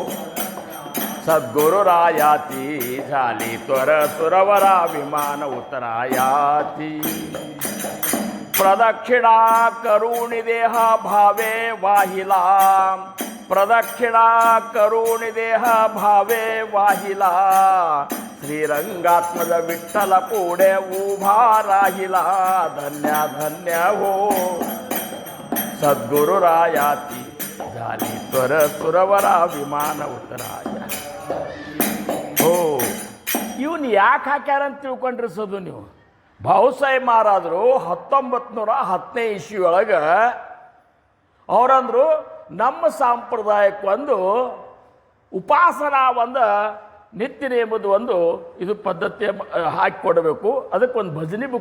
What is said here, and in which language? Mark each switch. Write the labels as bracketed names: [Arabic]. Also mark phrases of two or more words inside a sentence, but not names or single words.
[Marathi] सद्गुरुरायाची झाली त्वर सुरवरा विमान उतरायाची प्रदक्षिणा करून देह भावे वाहिला प्रदक्षिणा करून देह भावे वाहिला श्रीरंगात्मज विठ्ठल पुढे उभा राहिला धन्या धन्या हो सद्गुरुरायाची झाली त्वर सुरवरा विमान उतराया हो [Kannada] ಇವನು ಯಾಕೆ ಹಾಕ್ಯಾರ ಅಂತ ತಿಳ್ಕೊಂಡ್ರಿ ಸದು ನೀವು ಭಾವುಸಾಹೇಬ್ ಮಹಾರಾಜರು 1910 ಇಸ್ವಿಯೊಳಗೆ ಅವರಂದ್ರು ನಮ್ಮ ಸಾಂಪ್ರದಾಯಕ್ಕೆ ಒಂದು ಉಪಾಸನಾ ಒಂದು ನಿತ್ಯ ಎಂಬುದು ಒಂದು ಇದು ಪದ್ಧತಿ ಹಾಕಿಕೊಡಬೇಕು ಅದಕ್ಕೊಂದು ಭಜನೆ ಬುಕ್ಕ